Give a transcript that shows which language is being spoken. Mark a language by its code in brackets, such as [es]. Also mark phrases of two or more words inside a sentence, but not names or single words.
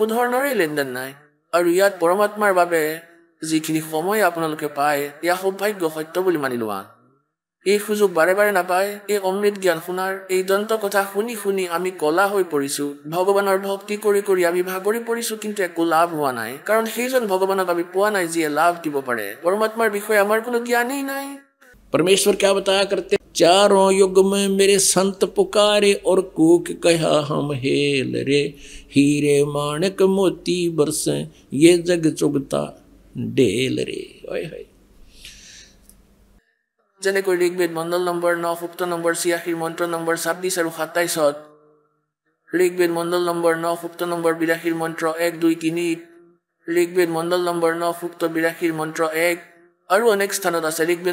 [as] ধৰণৰে লেনদেন নাই আৰু ইয়াত পৰমাত্মাৰ বাবে যিখিনি সময় আপোনালোকে পায় এয়া সৌভাগ্য সত্য বুলি মানি লোৱা এই সুযোগ বাৰে বাৰে নাপায় এই অমৃত জ্ঞান শুনাৰ এই দন্ত কথা শুনি শুনি আমি কলা হৈ পৰিছোঁ ভগৱানৰ ভক্তি কৰি কৰি আমি ভাগৰি পৰিছোঁ কিন্তু একো লাভ হোৱা নাই কাৰণ সেইজন ভগৱানক আমি পোৱা নাই যিয়ে লাভ দিব পাৰে পৰমাত্মাৰ বিষয়ে আমাৰ কোনো জ্ঞানেই নাই [hi] परमेश्वर क्या बताया करते चारों युग में मेरे संत पुकारे और कूक कहा हम हेल रे हीरे माणक मोती बरसे ये जग चुगता डेल रे ओए होए [as] যেনেকৈ ঋগ্বেদ মণ্ডল নম্বৰ 9 সুক্ত নম্বৰ 86 মন্ত্ৰ নম্বৰ 26 আৰু 27ত ঋগ্বেদ মণ্ডল নম্বৰ 9 সুক্ত নম্বৰ 82 মন্ত্ৰ 1 2 3 ঋগ্বেদ মণ্ডল নম্বৰ 9 সুক্ত 82 মন্ত্ৰ 1 আৰু অনেক স্থানত আছে ঋগ্বেদ